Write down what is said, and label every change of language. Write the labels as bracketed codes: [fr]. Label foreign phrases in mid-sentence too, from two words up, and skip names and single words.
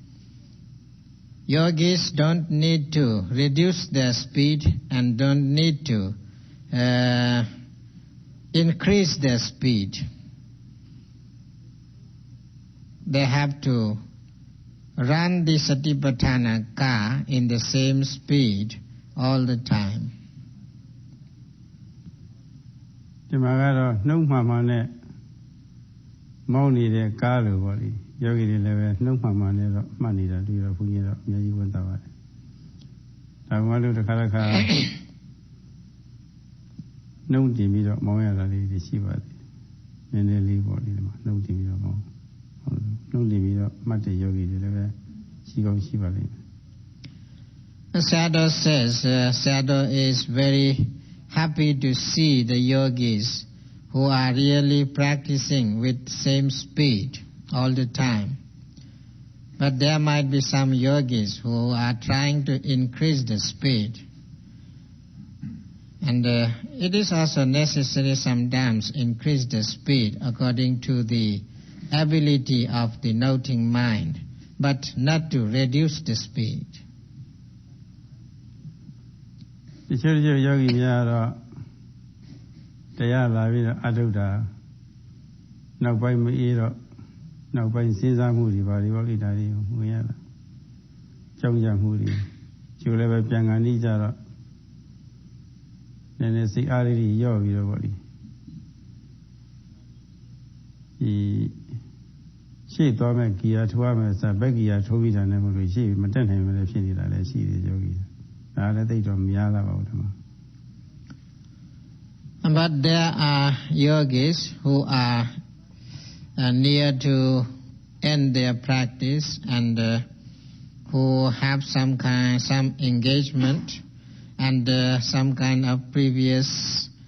[en] Yogis don't need to reduce their speed and don't need to increase their speed. They have to run the Satipatthana car in the same speed all the time. [my] ဒီမှာကတော့နှုတ်မှန်မှန်နဲ့မောင်းနေတဲ့ကားလိုပေါ့လေယောဂီတွေလည်းပဲနှုတ်မှန်မှန်နဲ့တော့မှတ်နေတာတွေ့တော့ဘုန်းကြီးတော့အများကြီးဝန်တာပါတယ်ဒါမှမဟုတ်တစ်ခါတစ်ခါနှုတ်တင်ပြီးတော့မောင်းရတာလေးတွေရှိပါတယ်နည်းနည်းလေးပေါ့လေဒီမှာနှုတ်တင်ပြီးတော့မောင်းနှုတ်တင်ပြီးတော့မှတ်တဲ့ယောဂီတွေလည်းပဲရှိကောင်းရှိပါလိမ့်မယ် [en] Sayadaw says, Sayadaw is very happy to see the yogis who are really practicing with same speed all the time. But there might be some yogis who are trying to increase the speed. And it is also necessary sometimes increase the speed according to the ability of the noting mind, but not to reduce the speed. [my] တချို့ယောဂီများတော့တရားလာပြီးတော့အထုတာနောက် ပိုင်းမအေးတော့နောက်ပိုင်းစဉ်းစားမှုတွေပါဒီပေါ့လေဒါတွေဝင်ရတာကြောက်ကြမှုတွေကျိုးလည်းပဲပြန်ကန်နေကြတော့နည်းနည်းစိတ်အားလေးတွေရော့ပြီးတော့ပေါ့လေဒီရှေ့သွားမဲ့ဂီယာထိုးရမယ်ဆိုဘက်ဂီယာထိုးပြီးတာနဲ့မလို့ရှေ့မတက်နိုင်မလဲဖြစ်နေတာလည်းရှိတယ်ယောဂီ [en] But there are yogis who are near to end their practice and who have some engagement and some kind of previous